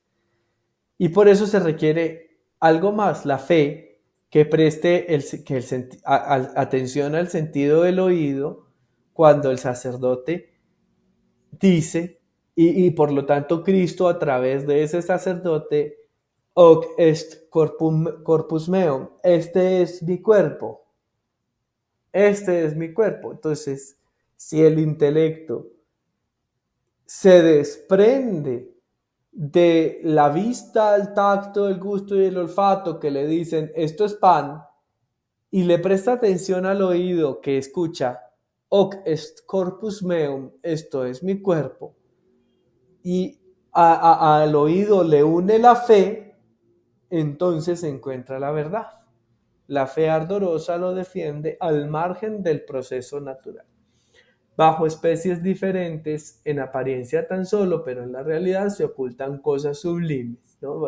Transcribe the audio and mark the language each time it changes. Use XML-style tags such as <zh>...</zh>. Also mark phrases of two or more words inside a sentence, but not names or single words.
<es>Y por eso se requiere algo más, la fe, que preste atención al sentido del oído cuando el sacerdote dice, y por lo tanto Cristo a través de ese sacerdote,</es> <la>hoc est corpus meum,</la> <es>este es mi cuerpo, este es mi cuerpo. Entonces, si el intelecto se desprende de la vista, el tacto, el gusto y el olfato que le dicen esto es pan, y le presta atención al oído que escucha</es> <la>hoc est corpus meum,</la> <es>esto es mi cuerpo, y al oído le une la fe, entonces se encuentra la verdad. La fe ardorosa lo defiende al margen del proceso natural. Bajo especies diferentes, en apariencia tan solo, pero en la realidad se ocultan cosas sublimes, ¿no?</es>